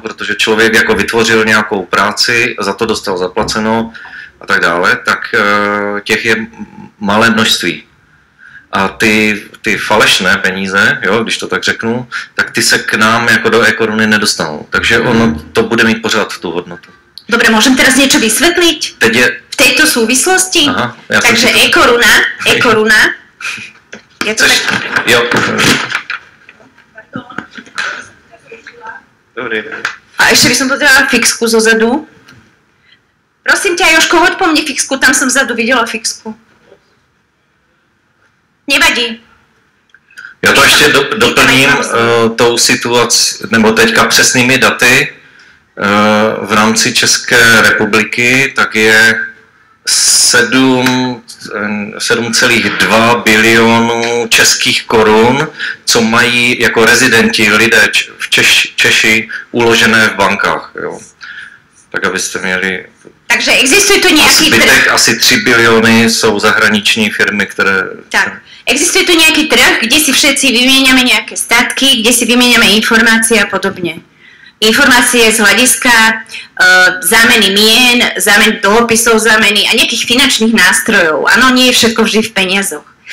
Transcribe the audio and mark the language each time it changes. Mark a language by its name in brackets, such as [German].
[Czech] Protože člověk jako vytvořil nějakou práci, za to dostal zaplaceno a tak dále, tak těch je malé množství. A ty falešné peníze, jo, když to tak řeknu, tak ty se k nám jako do e-koruny nedostanou. Takže ono to bude mít pořád tu hodnotu. [Slovak] Dobre, môžem teraz niečo vysvetliť? V tejto súvislosti? Aha, takže e-koruna. Je to tak... Jo. [Czech] Dobrý. [Slovak] A ešte by som potrebovala fixku zozadu. Prosím ťa, Jožko, hoď po mne fixku, tam som vzadu videla fixku. Nevadí. [Czech] Já to ještě doplním tou situací, nebo teďka přesnými daty. V rámci České republiky tak je 7,2 bilionů českých korun, co mají jako rezidenti, lidé Češi uložené v bankách. Jo. Tak abyste měli... Takže existuje tu nějaký trh? Asi 3 biliony jsou zahraniční firmy, které... Tak. [Slovak] Existuje tu nejaký trh, kde si všetci vymieňame nejaké statky, kde si vymieňame informácie a podobne. Informácie z hľadiska zámeny mien, zámeny dlhopisov, zámeny a nejakých finančných nástrojov. Áno, nie je všetko vždy v peniazoch.